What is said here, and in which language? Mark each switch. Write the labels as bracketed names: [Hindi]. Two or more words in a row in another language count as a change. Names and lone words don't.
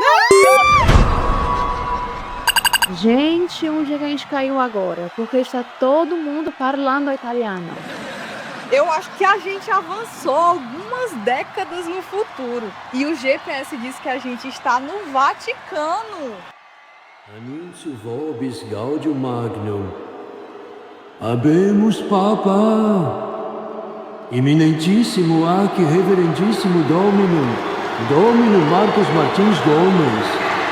[Portuguese] Gente, onde é que a gente caiu agora? Porque está todo mundo falando italiano. Eu acho que a gente avançou algumas décadas no futuro. E o GPS diz que a gente está no Vaticano. [Latin] Annuncio vobis gaudium magnum. Habemus Papa, eminentissimo ac reverendissimo Domino Marcos Martins Gomes.